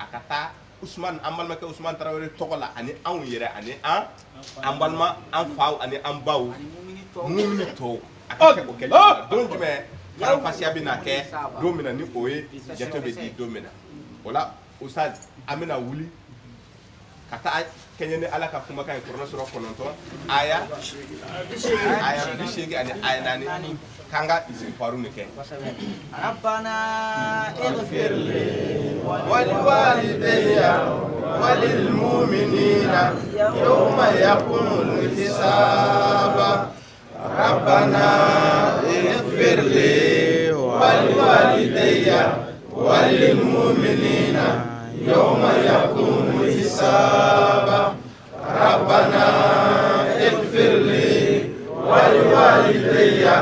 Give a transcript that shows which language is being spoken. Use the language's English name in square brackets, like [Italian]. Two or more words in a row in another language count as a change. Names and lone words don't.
[Bambara] ka taa Ousmane an balimakɛ Ousmane Traoré tɔgɔ la ani anw yɛrɛ ani an balima an faw ani an baw mumini tɔw a ka kɛ o kɛli don jumɛn faranfasiya bɛna kɛ don min na ni o ye jate bɛ di don min na o la Ustaz an bɛna wuli kata kenyene ala ka kuma kan korona sura kononto aya bishege ani aya nani kanga istighfaru ne ke [Arabic] ربنا اغفر لي ولوالدي وللمؤمنين يوم يقوم الحساب ربنا اغفر لي ولوالدي وللمؤمنين يوم يقوم الحساب ربنا اغفر لي ولوالدي